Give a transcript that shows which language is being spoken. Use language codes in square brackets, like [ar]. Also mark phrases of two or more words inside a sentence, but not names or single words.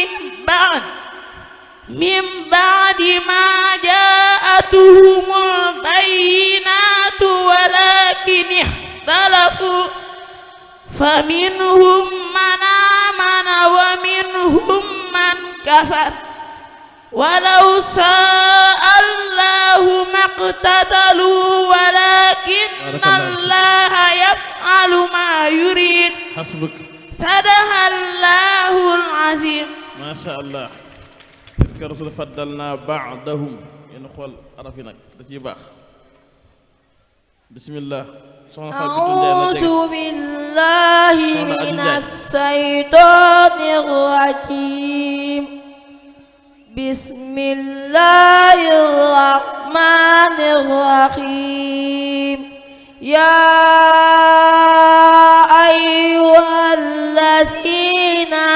[ar] من بعد ما جاءتهم البينات ولكن اختلفوا فمنهم من آمن ومنهم من كفر ولو شاء الله ما اقتتلوا ولكن الله يفعل ما يريد حسبك صدق الله العظيم ما شاء الله تلك الرسل فضلنا بعضهم [wo] yéen xool araf yi nag da ciy baax bismillah soxna [ar] أعوذ بالله من الشيطان الرجيم بسم الله الرحمن الرحيم يا أيها الذين